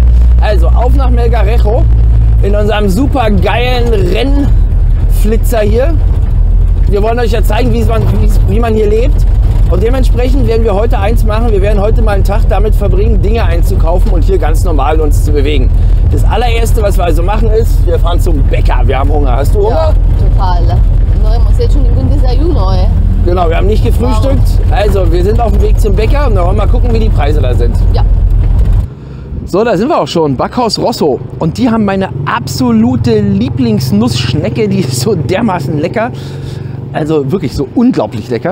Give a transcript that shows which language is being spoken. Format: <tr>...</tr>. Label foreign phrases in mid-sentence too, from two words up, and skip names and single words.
<de>Also auf nach Melgarejo in unserem super geilen Rennflitzer hier. Wir wollen euch ja zeigen, wie man hier lebt. Und dementsprechend werden wir heute eins machen. Wir werden heute mal einen Tag damit verbringen, Dinge einzukaufen und hier ganz normal uns zu bewegen. Das allererste, was wir also machen, ist, wir fahren zum Bäcker. Wir haben Hunger. Hast du Hunger? Ja, total.</de> <es>No hemos hecho ningún desayuno,</es> <de>Genau, wir haben nicht gefrühstückt. Also, wir sind auf dem Weg zum Bäcker und dann wollen wir mal gucken, wie die Preise da sind. Ja. So, da sind wir auch schon. Backhaus Rosso. Und die haben meine absolute Lieblingsnussschnecke. Die ist so dermaßen lecker. Also wirklich so unglaublich lecker.</de>